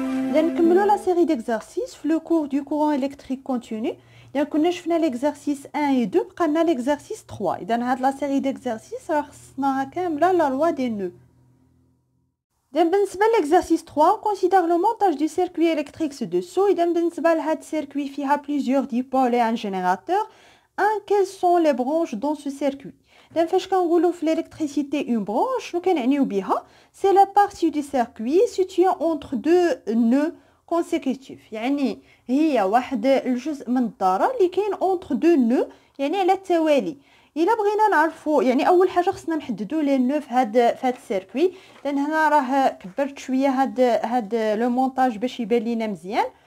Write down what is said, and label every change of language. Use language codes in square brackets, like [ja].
[ar] إذا نكملوا [fr] لا série d'exercices [ar] في [fr] le cours du courant électrique continu. [ar] إذا كنا شفنا [fr] l'exercice 1 et 2 [ar] بقى لنا [fr] l'exercice 3. [ar] إذا هاد [fr] la série d'exercices [ar] راه خصناها كاملة [fr] la loi des nœuds. [ar] إذا بالنسبة [fr] l'exercice 3 on considère le montage du circuit électrique ci-dessous. [ar] إذا بالنسبة لهاد [fr] circuit [ar] فيها [fr] plusieurs dipoles et un générateur. Quelles sont les branches dans ce circuit? [ar] إذا فاش كنقولوا في [fr] l'électricité une branche [ar] شنو كنعنيو بها؟ [fr] c'est la partie du circuit située entre deux nœuds consécutifs. [ar] يعني هي واحد الجزء من الدارة اللي كاين [fr] entre deux nœuds [ar] يعني على التوالي. إلا بغينا نعرفوا يعني أول حاجة خصنا نحددوا لي نو في هاد السيركوي، لأن هنا راه كبرت شوية هاد لو مونتاج باش يبان لينا مزيان.